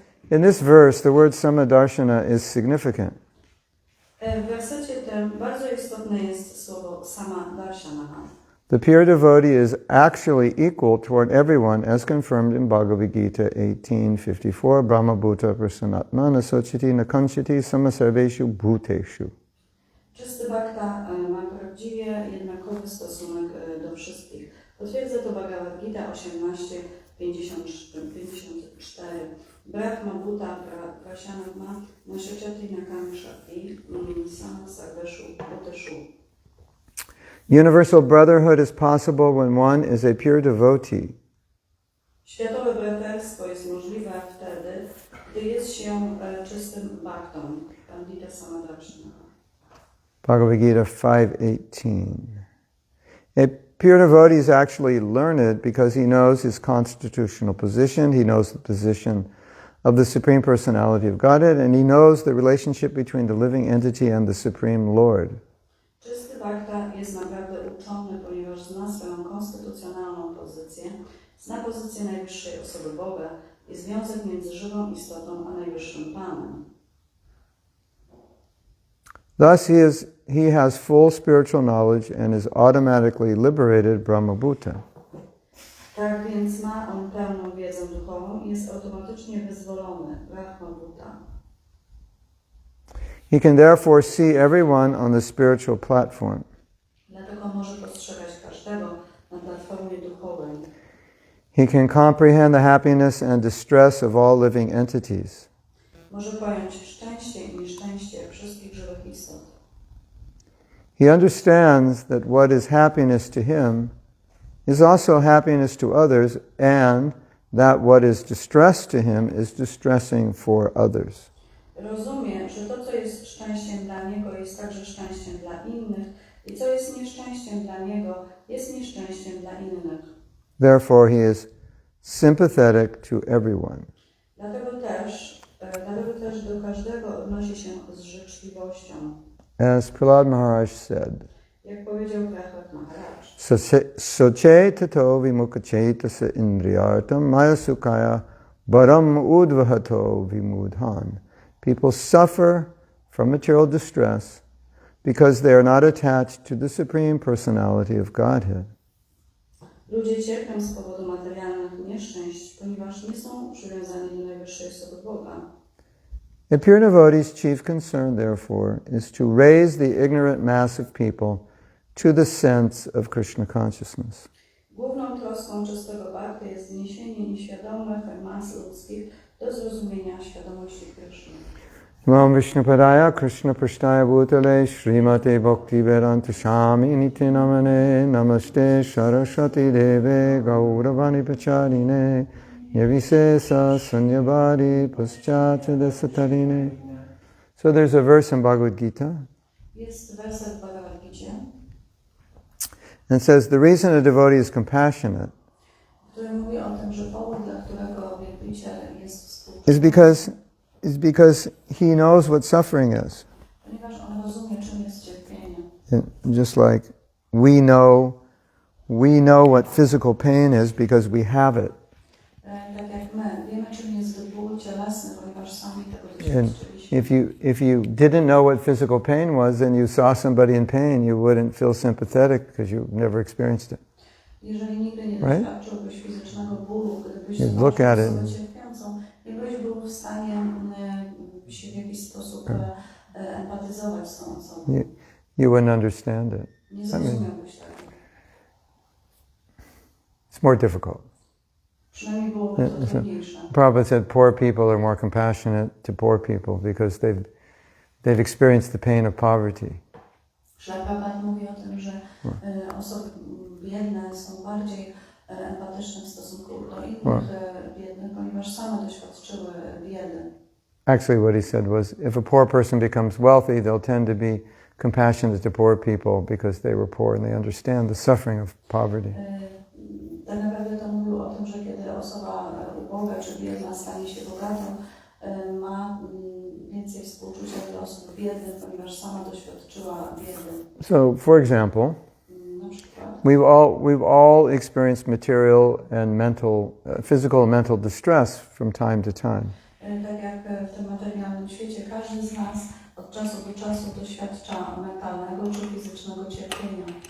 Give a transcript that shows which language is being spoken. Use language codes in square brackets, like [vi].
[en] In this verse, the word samadarshana is significant. [pl] W wersecie tym bardzo istotne jest słowo samadarshana. [en] The pure devotee is actually equal toward everyone, as confirmed in Bhagavad Gita 18:54. [sa] Brahma bhuta prasanatma nasochiti nakanchiti samasarveshu bhuteshu. [pl] Czysty bhakta ma prawdziwie jednakowy stosunek do wszystkich. Potwierdza to Bhagavad Gita 18:54. [sa] Brahma bhuta prasanatma nasochiti nakanchati samasarveshu bhuteshu. [en] Universal brotherhood is possible when one is a pure devotee. [pl] Światowe braterstwo jest możliwe wtedy, gdy jest się czystym bhaktą. [sa] Pandita Samadarshana. [en] Bhagavad Gita 5:18. A pure devotee is actually learned because he knows his constitutional position, he knows the position of the Supreme Personality of Godhead, and he knows the relationship between the living entity and the Supreme Lord. [pl] Czysty bhakta jest naprawdę uczony, ponieważ zna swoją konstytucjonalną pozycję, zna pozycję najwyższej osoby Boga i związek między żywą istotą a najwyższym Panem. [en] Thus he is he has full spiritual knowledge and is automatically liberated Brahmabhuta. [pl] Tak więc ma on pełną wiedzę duchową i jest automatycznie wyzwolony, Brahmabhuta. [en] He can therefore see everyone on the spiritual platform. [pl] Dlatego może postrzegać każdego na platformie duchowej. [en] He can comprehend the happiness and distress of all living entities. [pl] Może pojąć szczęście i nieszczęście wszystkich żywych istot. [en] He understands that what is happiness to him is also happiness to others, and that what is distress to him is distressing for others. [pl] Rozumie, że to, co jest szczęściem dla niego, jest także szczęściem dla innych i co jest nieszczęściem dla niego, jest nieszczęściem dla innych. [en] Therefore, he is sympathetic to everyone. [pl] Dlatego też do każdego odnosi się z życzliwością. [en] As Prahlad Maharaj said, [pl] Jak powiedział Prahlad Maharaj, [sa] Soche tato vimukachetasa indriyartam maya sukaya baram udvahato vimudhan. [en] People suffer from material distress because they are not attached to the Supreme Personality of Godhead. [pl] ludzie cierpią z powodu materialnych nieszczęść, ponieważ nie są przywiązani do najwyższej osoby Boga. [en] A pure devotee's chief concern, therefore, is to raise the ignorant mass of people to the sense of Krishna consciousness. [pl] Główną troską czystego bhakty jest zniesienie nieświadomych mas ludzkich do zrozumienia świadomości Kryszny. [sa] Nam Vishnupadaya Krishna Prashtaya Bhutale Srimate Bhakti Vedanta Swami Niti Namane Namaste Saraswati Deve Gauravani Pacharine Yavisesa Sanyabari Paschatya Desatarine. [en] So there's a verse in Bhagavad Gita. [pl] Jest werset w Bhagavad Gicie, [en] And it says the reason a devotee is compassionate [pl] który mówi o tym, że powód, dla którego wielbiciel jest współczuły, [en] is because he knows what suffering is. [pl] ponieważ on rozumie, czym jest cierpienie. [en] And just like we know what physical pain is because we have it. [pl] Tak jak my wiemy, czym jest ból cielesny, ponieważ sami tego [en] And [pl] doświadczyliśmy. [en] if you didn't know what physical pain was and you saw somebody in pain, you wouldn't feel sympathetic because you've never experienced it. [pl] Jeżeli nigdy nie [en] Right? [pl] doświadczyłbyś fizycznego bólu, gdybyś [en] You [pl] zobaczył [en] look at it [pl] osobę [en] and- [pl] cierpiącą, nie byłeś był w stanie się w jakiś sposób empatyzować z tą osobą. [en] You wouldn't understand it. [pl] Nie zrozumiałbyś tego. [en] It's more difficult. [pl] Przynajmniej byłoby to trudniejsze. [en] Prabhupada said poor people are more compassionate to poor people because they've experienced the pain of poverty. [pl] Prabhupada mówi o tym, że osoby biedne są bardziej empatyczne w stosunku do innych biednych, ponieważ same doświadczyły biedy. [en] Actually, what he said was, if a poor person becomes wealthy, they'll tend to be compassionate to poor people because they were poor and they understand the suffering of poverty. [pl] Tak naprawdę to mówił o tym, że kiedy osoba uboga czy biedna stanie się bogatą, ma więcej współczucia do osób biednych, ponieważ sama doświadczyła biedy. [en] So, for example, [pl] Na przykład [en] we've all experienced material and mental, physical and mental distress from time to time. [pl] tak jak w tym materialnym świecie, każdy z nas od czasu do czasu doświadcza mentalnego czy fizycznego cierpienia.